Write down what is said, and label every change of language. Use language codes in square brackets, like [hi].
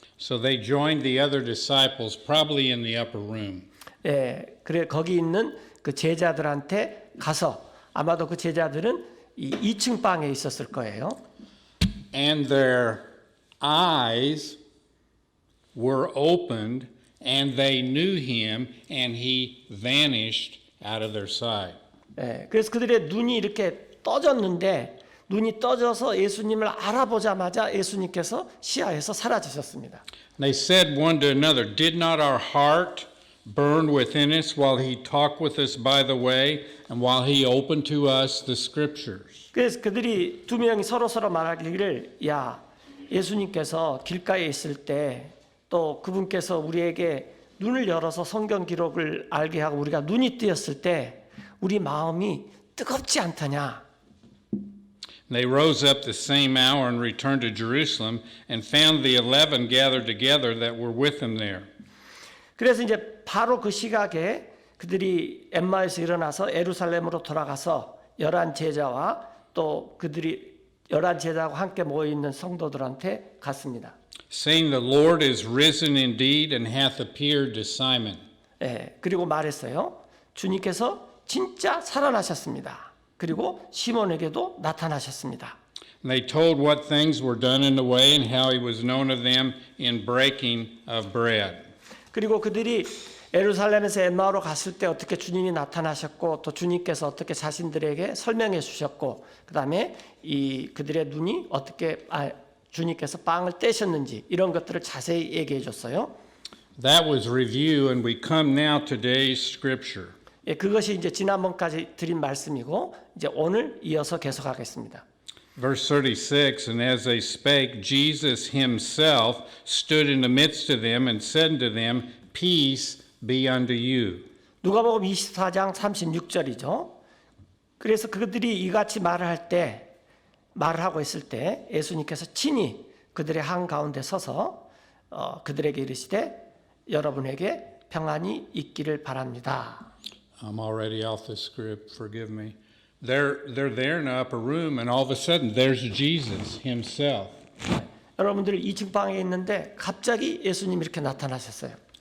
[en] So they joined the other disciples, probably in the upper room. [ko] 그래 거기 있는 그 제자들한테 가서 아마도 그 제자들은 이 2층 방에 있었을 거예요. [en] And their eyes were opened, and they knew him, and he vanished out of their sight. [ko] 그래서 그들의 눈이 이렇게 떠졌는데 눈이 떠져서 예수님을 알아보자마자 예수님께서 시야에서 사라지셨습니다. [en] They said one to another, "Did not our heart burn within us while he talked with us by the way, and while he opened to us the scriptures?" [ko] 그래서 그들이 두 명이 서로 말하기를 야 예수님께서 길가에 있을 때 또 그분께서 우리에게 눈을 열어서 성경 기록을 알게 하고 우리가 눈이 뜨였을 때 우리 마음이 뜨겁지 않더냐. [en] They rose up the same hour and returned to Jerusalem and found the 11 gathered together that were with them there. [ko] 그래서 이제 바로 그 시각에 그들이 엠마에서 일어나서 예루살렘으로 돌아가서 11 제자와 또 그들이 11 제자와 함께 모여 있는 성도들한테 갔습니다. [en] Saying, "The Lord is risen indeed and hath appeared to Simon." [ko] 그리고 말했어요. 주님께서 진짜 살아나셨습니다. 그리고 시몬에게도 나타나셨습니다. [en] And they told what things were done in the way and how he was known of them in breaking of bread. [ko] 그리고 그들이 예루살렘에서 엠마오로 갔을 때 어떻게 주님이 나타나셨고 또 주님께서 어떻게 자신들에게 설명해 주셨고 그다음에 이 그들의 눈이 어떻게 주님께서 빵을 떼셨는지 이런 것들을 자세히 얘기해 줬어요. [en] That was review, and we come now to today's scripture. [ko] 예, 그것이 이제 지난번까지 드린 말씀이고 이제 오늘 이어서 계속하겠습니다. [en] Verse 36, and as they spake, Jesus himself stood in the midst of them and said unto them, Peace be unto you. [ko] 누가복음 24장 36절이죠. 그래서 그들이 이같이 말을 하고 있을 때 예수님께서 친히 그들의 한가운데 서서 그들에게 이르시되 여러분에게 평안이 있기를 바랍니다. [en] I'm already off the script, forgive me. They're there in the upper room, and all of a sudden, there's Jesus himself. [ko] 여러분들 2층 방에 있는데 갑자기 예수님이 이렇게 나타나셨어요.